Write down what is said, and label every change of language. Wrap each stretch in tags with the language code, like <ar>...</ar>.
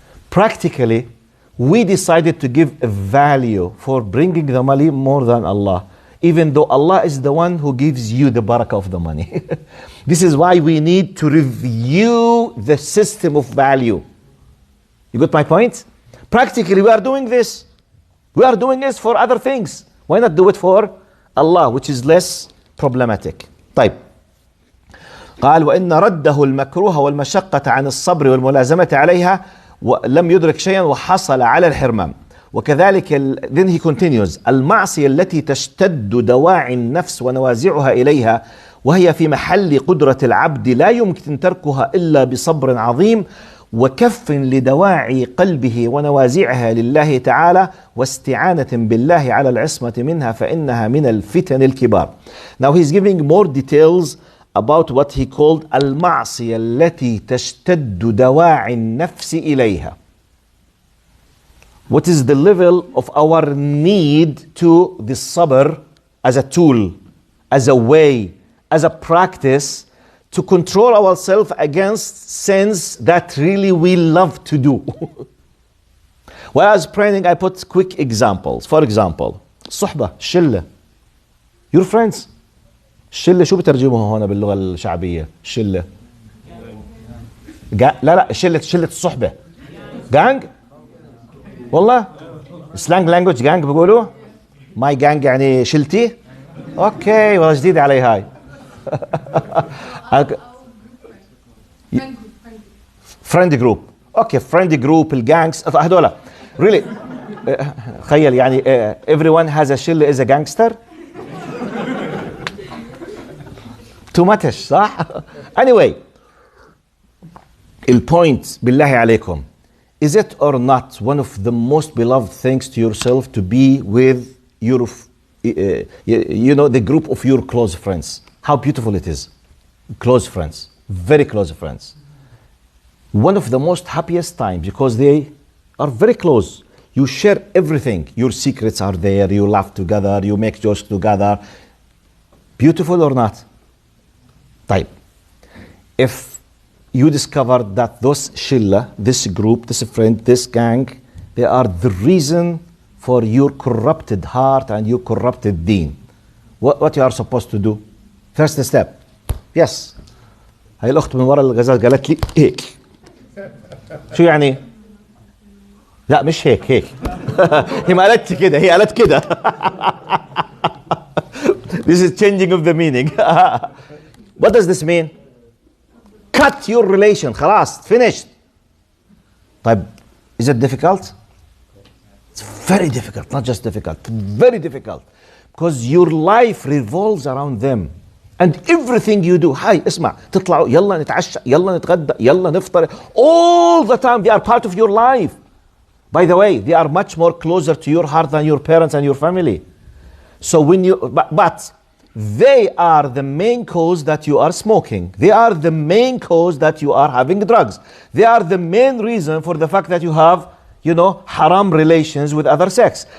<en>Practically, we decided to give a value for bringing the money more than Allah, even though Allah is the one who gives you the barakah of the money. This is why we need to review the system of value. You got my point? Practically, we are doing this. We are doing this for other things. Why not do it for Allah, which is less problematic?</en> <ar>طيب. قال وإن رده المكروه والمشقة عن الصبر والملازمة عليها ولم يدرك شيئا وحصل على الحرمان. وكذلك</ar> <en>then he continues</en> <ar>المعصية التي تشتد دواعي النفس ونوازعها إليها وهي في محل قدرة العبد لا يمكن تركها إلا بصبر عظيم وكف لدواعي قلبه ونوازعها لله تعالى واستعانة بالله على العصمة منها فإنها من الفتن الكبار.</ar> <en>Now he's giving more details about what he called</en> <ar>المعصية التي تشتد دواعي النفس إليها.</ar> <en>What is the level of our need to the sabr as a tool, as a way, as a practice to control ourselves against sins that really we love to do. While I was praying, I put quick examples. For example,</en> <ar>صحبة, شلة.</ar> <en>Your friends.</en> <ar>الشلة شو بترجموها هنا باللغة الشعبية؟ الشلة. لا شلة الصحبة. gang. والله</ar> <en>slang language gang</en> <ar>بيقولوا.</ar> <en>my gang</en> <ar>يعني شلتي. اوكي والله جديدة علي هاي.</ar> <en>friend group.</en> <ar>اوكي</ar> <en>friend group</en> <ar>الجانجز هذولا.</ar> <en>really</en> <ar>تخيل يعني</ar> <en>everyone has a</en> <ar>شلة</ar> <en>is a gangster. too much</en> <ar>صح؟</ar> <en>anyway</en> <ar>البوينت بالله عليكم,</ar> <en>is it or not one of the most beloved things to yourself to be with your you know the group of your close friends? How beautiful it is. Close friends, very close friends. One of the most happiest times because they are very close. You share everything. Your secrets are there. You laugh together. You make jokes together. Beautiful or not?</en> <ar>طيب.</ar> <en>If you discover that those shilla, this group, this friend, this gang, they are the reason for your corrupted heart and your corrupted deen. What you are supposed to do? First step. Yes.</en> <ar>هاي الأخت من وراء الغزال قالت لي هيك. شو يعني؟ لا مش هيك. هي ما قالتش كده, هي قالت كده.</ar> <en>This is changing of the meaning. What does this mean? Cut your relation.</en> <ar>خلاص,</ar> <en>finished.</en> <ar>طيب,</ar> <en>is it difficult? It's very difficult, not just difficult, very difficult. Because your life revolves around them. And everything you do,</en> <ar>هاي اسمع, تطلعوا, يلا نتعشى, يلا نتغدى, يلا نفطر.</ar> <en>All the time they are part of your life. By the way, they are much more closer to your heart than your parents and your family. So when you, but they are the main cause that you are smoking. They are the main cause that you are having drugs. They are the main reason for the fact that you have, you know, haram relations with other sex.</en>